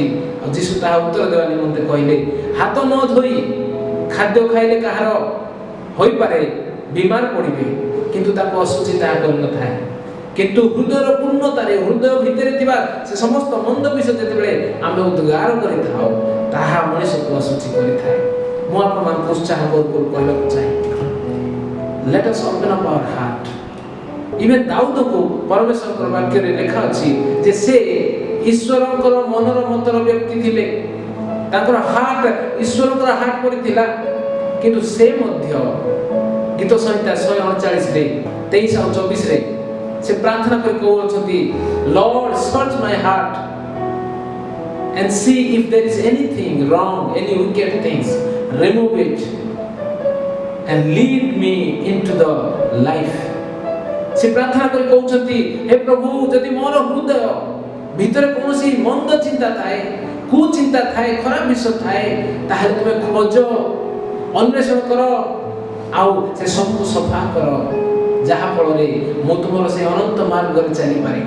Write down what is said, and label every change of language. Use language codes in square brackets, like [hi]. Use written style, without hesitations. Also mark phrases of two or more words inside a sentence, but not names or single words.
[or] ଆଉ ଯୀଶୁ ତାହା ଉତ୍ତର ଦେବା ନିମନ୍ତେ କହିଲେ, ହାତ ନ ଧୋଇ ଖାଦ୍ୟ ଖାଇଲେ କାହାର ହୋଇପାରେ ବିମାର ପଡ଼ିବେ, କିନ୍ତୁ ତାକୁ ଅଶୁଚି ତାହା କରିନଥାଏ। କିନ୍ତୁ ହୃଦୟର ପୂର୍ଣ୍ଣତାରେ ହୃଦୟ ଭିତରେ ଥିବା ସେ ସମସ୍ତ ମନ୍ଦ ବିଷୟ ଯେତେବେଳେ ଆମେ ଉଦ୍ଗାର କରିଥାଉ, ତାହା ମଣିଷକୁ ଅଶୁଚି କରିଥାଏ। ମୁଁ ଆପଣମାନଙ୍କୁ ଉତ୍ସାହ କହିବାକୁ ଚାହେଁ, [en] let us open up our heart. [or] Even ଦାଉଦକୁ ପରମେଶ୍ୱରଙ୍କର ବାକ୍ୟରେ ଲେଖା ଅଛି ଯେ ସେ ଈଶ୍ୱରଙ୍କର ମନର ମତର ବ୍ୟକ୍ତି ଥିଲେ, ତାଙ୍କର ହାର୍ଟ ଈଶ୍ୱରଙ୍କର ହାର୍ଟ ପରି ଥିଲା। କିନ୍ତୁ ସେ ମଧ୍ୟ ଗୀତ ସଂହିତା 139ରେ 23 ଆଉ 24ରେ ସେ ପ୍ରାର୍ଥନା କରି କହୁଛନ୍ତି, [en] Lord, search my heart and see if there is anything wrong, any wicked things, remove it and lead me into the life. [or] ସେ ପ୍ରାର୍ଥନା କରି କହୁଛନ୍ତି, ହେ ପ୍ରଭୁ, ଯଦି ମୋର ହୃଦୟ ଭିତରେ କୌଣସି ମନ୍ଦ ଚିନ୍ତା ଥାଏ, କୁଚିନ୍ତା ଥାଏ, ଖରାପ ବିଷୟ ଥାଏ, ତାହେଲେ ତୁମେ ଖୋଜ, ଅନ୍ୱେଷଣ କର ଆଉ ସେ ସବୁ ସଫା କର, ଯାହା ଫଳରେ ମୁଁ ତୁମର ସେ ଅନନ୍ତ ମାର୍ଗରେ ଚାଲିପାରିବି।